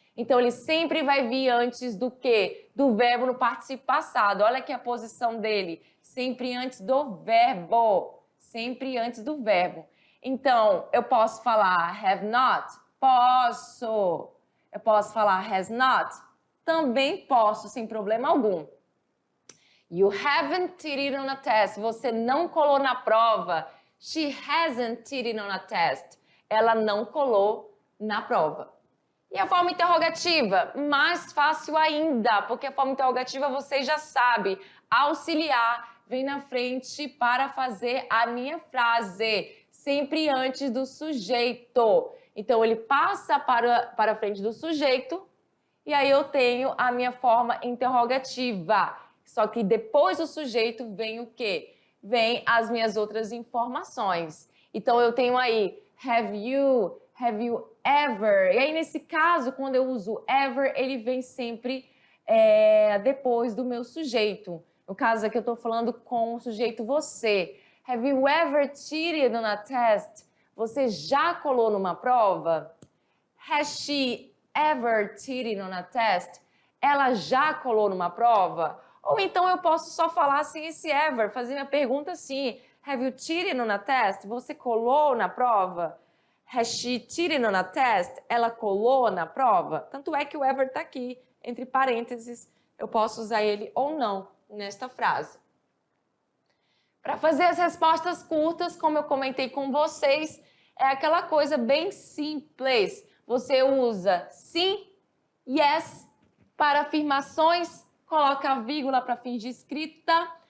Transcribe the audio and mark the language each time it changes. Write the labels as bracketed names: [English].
[Portuguese] Então, ele sempre vai vir antes do quê? Do verbo no particípio passado. Olha aqui a posição dele. Sempre antes do verbo. Sempre antes do verbo. Então, eu posso falar have not? Posso. Eu posso falar has not? Também posso, sem problema algum. [English] You haven't cheated on a test. [Portuguese] Você não colou na prova. [English] She hasn't cheated on a test. [Portuguese] Ela não colou na prova. E a forma interrogativa? Mais fácil ainda, porque a forma interrogativa você já sabe. Auxiliar vem na frente para fazer a minha frase, sempre antes do sujeito. Então, ele passa para a frente do sujeito e aí eu tenho a minha forma interrogativa. Só que depois do sujeito vem o quê? Vem as minhas outras informações. Então, eu tenho aí [English] have you ever? [Portuguese] E aí, nesse caso, quando eu uso ever, ele vem sempre depois do meu sujeito. No caso aqui, eu estou falando com o sujeito você. [English] Have you ever cheated on a test? [Portuguese] Você já colou numa prova? [English] Has she ever cheated on a test? [Portuguese] Ela já colou numa prova? Ou então eu posso só falar assim, esse ever, fazer minha pergunta assim. [English] Have you cheated on a test? [Portuguese] Você colou na prova? [English] Has she cheated on a test? [Portuguese] Ela colou na prova? Tanto é que o ever está aqui, entre parênteses. Eu posso usar ele ou não nesta frase. Para fazer as respostas curtas, como eu comentei com vocês, é aquela coisa bem simples. Você usa sim, yes, para afirmações, coloca a vírgula para fins de escrita.